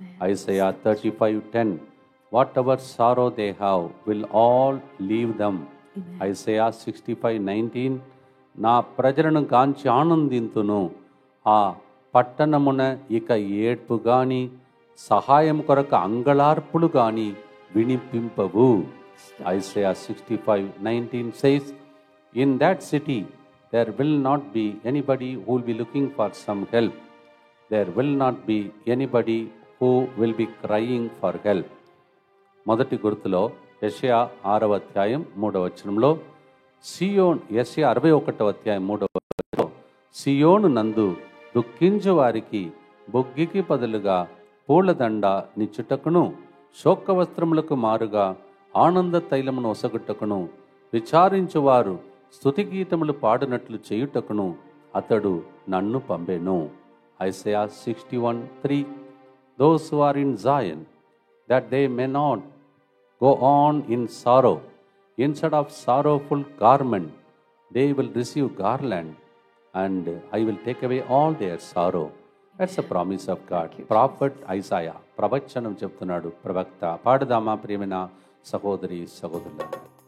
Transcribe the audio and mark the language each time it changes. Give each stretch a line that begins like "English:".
English: Isaiah 35:10. Whatever sorrow they have will all leave them. Isaiah 65:19.
Telugu: నా ప్రజలను గాంచి ఆనందింతును, ఆ పట్టణమున ఇక ఏడ్పు గాని సహాయం కొరకు అంగళార్పులు గాని వినిపింపవు.
English: Isaiah 65:19 says, in that city there will not be anybody who will be looking for some help. There will not be anybody who will be crying for help.
Telugu: మొదటి గుర్తులో యెషయా 6వ అధ్యాయం 3వ వచనంలో సియోన్, యెషయా 61వ అధ్యాయం 3వ వచనంలో సియోను నందు దుఃఖించు వారికి బొగ్గికి బదులుగా పూలదండ నిచ్చుటకును, శోక వస్త్రములకు మారుగా ఆనంద తైలమును ఒసగుటకును, విచారించువారు స్తుతి గీతములు పాడినట్లు చేయుటకును అతడు నన్ను పంపెను.
English: Isaiah 61:3. Those who are in Zion, that they may not go on in sorrow. Instead of sorrowful garment, they will receive garland, and I will take away all their sorrow. That's a promise of God.
Telugu: Prophet Isaiah ప్రవచనం చెప్తున్నాడు ప్రవక్త. పాడుదామా ప్రియమైన సహోదరి సహోదరులారా.